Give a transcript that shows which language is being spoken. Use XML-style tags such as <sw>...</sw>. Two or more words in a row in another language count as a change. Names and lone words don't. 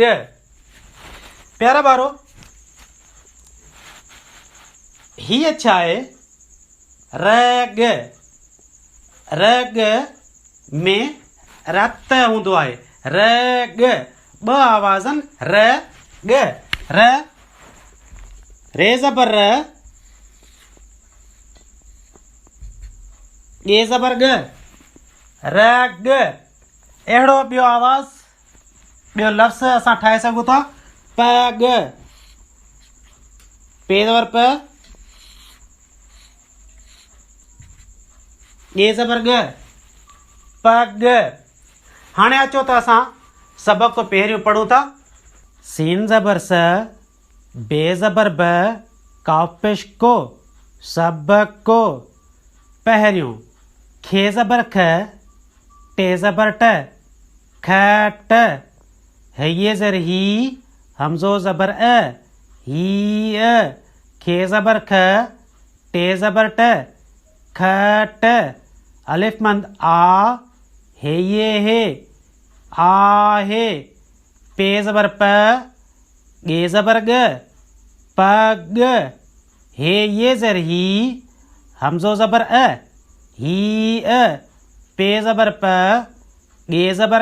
<sd>प्यारा ॿारो, हीअ छा आहे? रग। रग में रत हूंदो आहे। रग। ॿ आवाज़ आहिनि, र ग। र रे ज़बर र, गे ज़बर ग, रग। अहिड़ो ॿियो आवाज़, ॿियो लफ़्ज़ असां ठाहे सघूं था। पग। पे ज़बर प, गे ज़बर ग, पग। हाणे अचो त असां सबक़ पहिरियों पढ़ूं था। सीन ज़बर स, बे ज़बर ब, काफ पेश को, सबको। पहिरियों खे ज़बर ख, टे ज़बर ट, खट। हये ज़र ही, हमज़ो ज़बर अ, ही। खे ज़बर ख, टे ज़बर ट, खट। अलिफ मंद आ, हे ये हे, आहे, पे ज़बर प, गे ज़बर ग, पग, हे ये ज़र ही, हमज़ो ज़बर अ, ही अ, पे ज़बर प, गे ज़बर</sd>